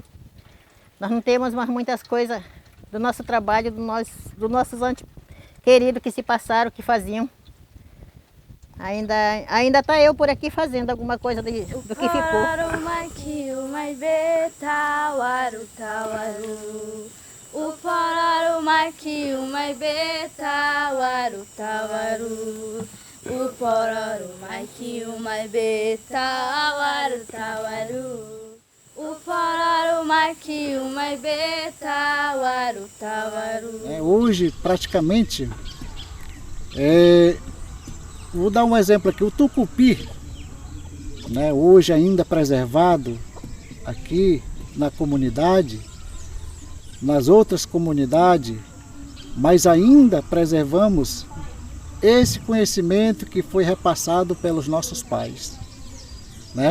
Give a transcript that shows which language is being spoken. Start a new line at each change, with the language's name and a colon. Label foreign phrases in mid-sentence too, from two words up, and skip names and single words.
Portuguese: Nós não temos mais muitas coisas do nosso trabalho, dos nossos queridos que se passaram, que faziam. Ainda está eu por aqui fazendo alguma coisa do que ficou. O pororo maiquiu mai beta waru tawaru. O pororo maiquiu mai beta waru tawaru. O pororo maiquiu mai beta waru tawaru. Hoje praticamente, vou dar um exemplo aqui, o tucupi, né, hoje ainda preservado aqui na comunidade, nas outras comunidades, mas ainda preservamos esse conhecimento que foi repassado pelos nossos pais, né?